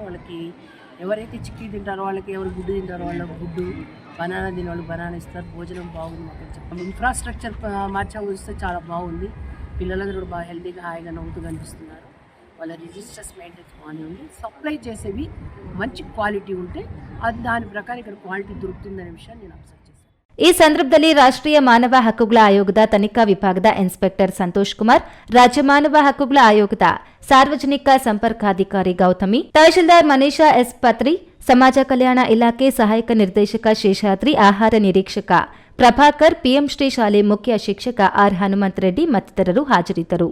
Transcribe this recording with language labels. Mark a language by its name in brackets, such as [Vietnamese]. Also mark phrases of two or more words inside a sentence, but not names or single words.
[Telugu] వాళ్ళకి ఎవరైతే చిక్కీ తింటారో వాళ్ళకి, ఎవరు గుడ్డు తింటారో వాళ్ళకి గుడ్డు, బనానా తినే వాళ్ళు బనానా ఇస్తారు. భోజనం బాగుంది మాకు చెప్పాము. ఇన్ఫ్రాస్ట్రక్చర్ మార్చడం చూస్తే చాలా బాగుంది. పిల్లలందరూ కూడా బాగా హెల్తీగా, హాయిగా నవ్వుతూ కనిపిస్తున్నారు. వాళ్ళ [English] registers maintenance [Telugu] బాగానే ఉంది. సప్లై చేసేవి మంచి క్వాలిటీ ఉంటే అది దాని ప్రకారం ఇక్కడ క్వాలిటీ దొరుకుతుందనే విషయాన్ని నేను అబ్జర్వ్ చేశాను. [Kannada] ಈ ಸಂದರ್ಭದಲ್ಲಿ ರಾಷ್ಟ್ರೀಯ ಮಾನವ ಹಕ್ಕುಗಳ ಆಯೋಗದ ತನಿಖಾ ವಿಭಾಗದ ಇನ್ಸ್ಪೆಕ್ಟರ್ ಸಂತೋಷ್ ಕುಮಾರ್, ರಾಜ್ಯ ಮಾನವ ಹಕ್ಕುಗಳ ಆಯೋಗದ ಸಾರ್ವಜನಿಕ ಸಂಪರ್ಕಾಧಿಕಾರಿ ಗೌತಮಿ, ತಹಶೀಲ್ದಾರ್ ಮನೀಷಾ ಎಸ್ ಪತ್ರಿ, ಸಮಾಜ ಕಲ್ಯಾಣ ಇಲಾಖೆ ಸಹಾಯಕ ನಿರ್ದೇಶಕ ಶೇಷಾದ್ರಿ, ಆಹಾರ ನಿರೀಕ್ಷಕ ಪ್ರಭಾಕರ್, PM ಶ್ರೀ ಶಾಲೆ ಮುಖ್ಯ ಶಿಕ್ಷಕ R ಹನುಮಂತ ರೆಡ್ಡಿ ಮತ್ತಿತರರು ಹಾಜರಿದ್ದರು.